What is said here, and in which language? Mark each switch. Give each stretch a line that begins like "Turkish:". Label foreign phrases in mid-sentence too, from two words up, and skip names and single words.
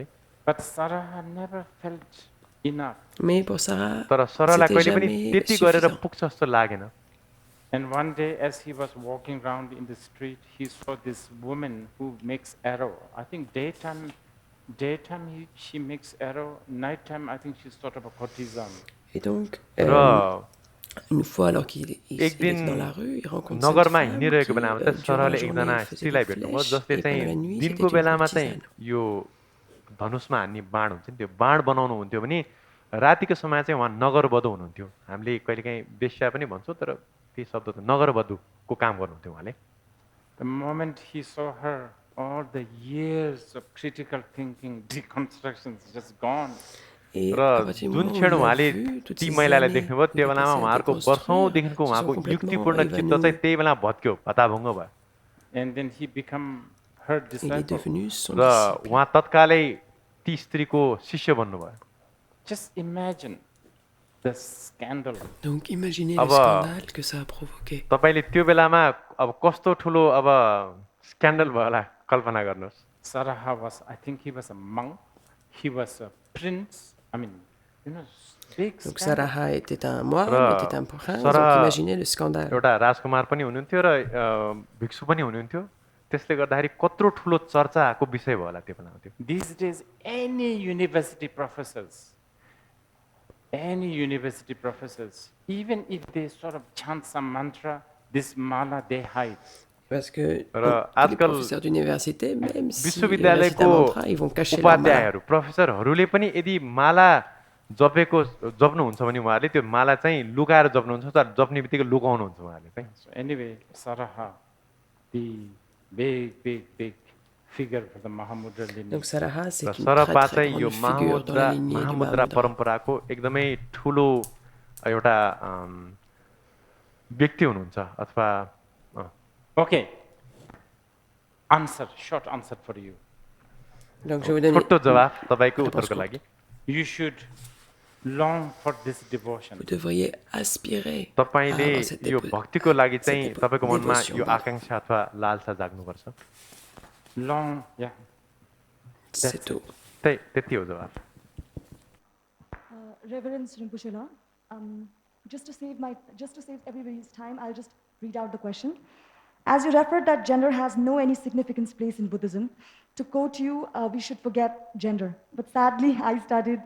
English: But Saraha never felt enough.
French: Mais pour Sarah,
Nepali: तर सरलाई
French: c'était
Nepali: कहिले पनि
French: jamais
Nepali: त्यति गरेर
French: suffisant.
Nepali: पुग्छ जस्तो लागेन
English: And one day, as he was walking around in the street, he saw this woman who makes arrow. I think daytime she makes arrow. Nighttime, I think she's sort of a courtesan.
French: Et donc,
Nepali: र
French: une fois alors qu'il
Nepali: एक
French: était
Nepali: दिन
French: dans la rue, il rencontre cette
Nepali: नगरमा
French: femme
Nepali: हिँडिरहेको
French: qui,
Nepali: बेलामा चाहिँ
French: durant la
Nepali: सरले एकजना
French: journée, faisait
Nepali: स्त्रीलाई
French: des
Nepali: भेट्नुभयो
French: flèches,
Nepali: जसले
French: et pendant la
Nepali: चाहिँ
French: nuit,
Nepali: दिनको
French: c'était une
Nepali: बेलामा चाहिँ
French: courtisane.
Nepali: यो धनुषमा हान्ने बाण हुन्छ नि त्यो बाण बनाउनु हुन्थ्यो भने रातिको समय चाहिँ उहाँ नगरवधु हुनुहुन्थ्यो हामीले कहिलेकाहीँ वेश्या पनि भन्छौँ तर त्यही शब्द त नगरवधुको काम गर्नुहुन्थ्यो उहाँले
English: The moment he saw her, all the years of critical thinking, deconstructions just gone.
French: Et
Nepali: र
French: à partir du
Nepali: जुन
French: moment où
Nepali: क्षण
French: on a
Nepali: उहाँले
French: vu toutes
Nepali: ती
French: ces
Nepali: महिलालाई
French: années
Nepali: देख्नुभयो
French: qu'il
Nepali: त्यो
French: a
Nepali: बेलामा
French: passé à
Nepali: उहाँहरूको
French: déconstruire,
Nepali: वर्षौँदेखिको
French: se sont
Nepali: उहाँको
French: complètement
Nepali: युक्तिपूर्ण चित्त चाहिँ
French: évanouis.
Nepali: त्यही बेला भत्क्यो भताभुङ्ग भयो
English: And then he became her
French: Il est
English: disciple.
French: devenu son
Nepali: र
French: disciple.
Nepali: उहाँ तत्कालै ती स्त्रीको शिष्य बन्नुभयो
English: Just imagine the scandal.
French: Donc imaginez le
Nepali: अब
French: scandale que ça a provoqué.
Nepali: तपाईँले त्यो बेलामा अब कस्तो ठुलो अब स्क्यान्डल भयो होला कल्पना गर्नुहोस्
English: Saraha was, I think he was a monk. He was a prince. I mean, big
French: Donc
English: scandal.
French: Saraha était un moine,
Nepali: र
French: était un prince, Sarah- donc imaginez le scandale.
Nepali: एउटा राजकुमार पनि हुनुहुन्थ्यो र भिक्षु पनि हुनुहुन्थ्यो त्यसले गर्दाखेरि कत्रो ठुलो चर्चाको विषय भयो होला त्यो बेलामा त्यो
English: These days, any university professors, even if they sort of chant some mantra, this mala they hide.
French: Parce que
Nepali: र
French: tous les
Nepali: आजकल
French: professeurs d'université, même s'ils récitent
Nepali: विश्वविद्यालयको
French: un mantra, ils vont cacher leur mala.
Nepali: उपाध्यायहरू प्रोफेसरहरूले पनि यदि माला जप्नुहुन्छ भने उहाँहरूले त्यो माला चाहिँ लुकाएर जप्नुहुन्छ तर जप्ने बित्तिकै लुकाउनुहुन्छ उहाँहरूले चाहिँ
English: So anyway, Saraha, the big figure for the Mahamudra lineage.
French: Donc Saraha,
Nepali: र
French: c'est une
Nepali: सरपा
French: très
Nepali: चाहिँ
French: grande
Nepali: यो
French: figure dans la lignée du
Nepali: महामुद्रा
French: Mahamudra.
Nepali: परम्पराको एकदमै ठुलो एउटा व्यक्ति हुनुहुन्छ अथवा
English: Okay. Short answer for you.
French: Donc je vais vous donner,
Nepali: छोटो जवाफ तपाईँको
French: réponse
Nepali: उत्तरको
French: courte.
Nepali: लागि
English: You should long for this devotion.
French: vous devriez aspirer à
Nepali: तपाईँले
French: avoir cette
Nepali: यो भक्तिको लागि चाहिँ
French: cette
Nepali: तपाईँको मनमा
French: dévotion,
Nepali: यो
French: pardon.
Nepali: आकाङ्क्षा अथवा लालसा जाग्नुपर्छ
English: Long, yeah.
French: C'est tout.
Nepali: त्यति हो जवाफ
English: Reverend Rinpoche, just to save everybody's time, I'll just read out the question. As you referred that gender has no any significance place in Buddhism, to quote you, we should forget gender. But sadly, I studied.